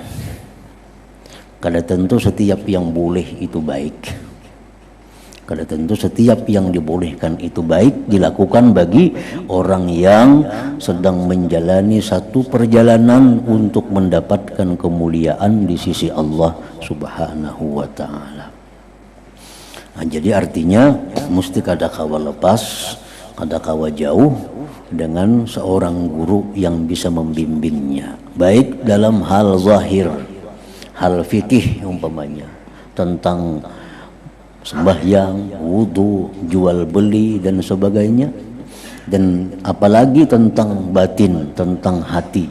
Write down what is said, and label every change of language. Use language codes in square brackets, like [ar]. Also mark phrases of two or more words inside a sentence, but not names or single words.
[id] Karena tentu setiap yang boleh itu baik. Karena tentu setiap yang dibolehkan itu baik dilakukan bagi orang yang sedang menjalani satu perjalanan untuk mendapatkan kemuliaan di sisi Allah [ar] Subhanahu wa taala. [bjn] Nah, jadi artinya mesti kada kawa lepas, kada kawa jauh dengan seorang guru yang bisa membimbingnya, baik dalam hal zahir, hal fikih umpamanya tentang sembahyang, wudu, jual beli dan sebagainya, dan apalagi tentang batin, tentang hati.